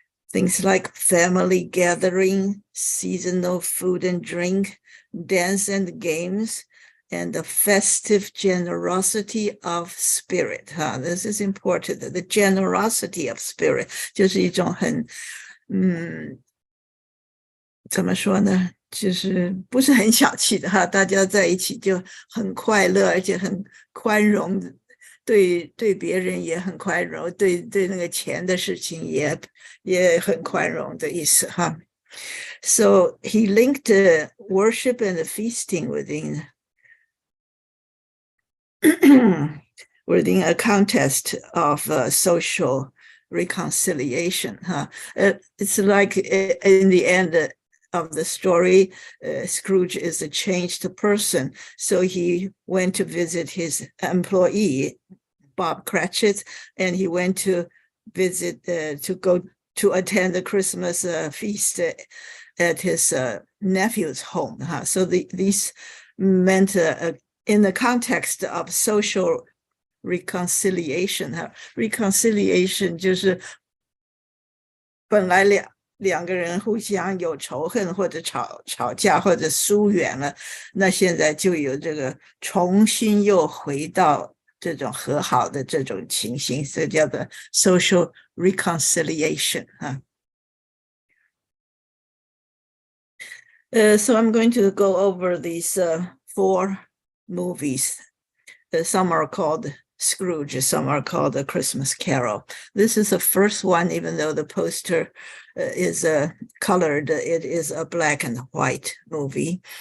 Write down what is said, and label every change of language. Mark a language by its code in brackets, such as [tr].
[en] Things like family gathering, seasonal food and drink, dance and games, and the festive generosity of spirit. This is important. The generosity of spirit [zh] 就是一种很怎么说呢？就是不是很小气的哈，大家在一起就很快乐，而且很宽容，对别人也很宽容，对那个钱的事情也很宽容的意思哈。 [en] So he linked worship and feasting within a context of social reconciliation. It's like in the end of the story, Scrooge is a changed person. So he went to visit his employee, Bob Cratchit, and he went to visit to go to attend the Christmas feast at his nephew's home. So these meant in the context of social reconciliation. [zh] Reconciliation 就是本来两个人互相有仇恨或者吵架或者疏远了，那现在就有这个重新又回到这种和好的这种情形，这叫做 social reconciliation. [en] So I'm going to go over these 4 movies. Some are called Scrooge, some are called A Christmas Carol. This is the first one, even though the poster is colored, it is a black and white movie.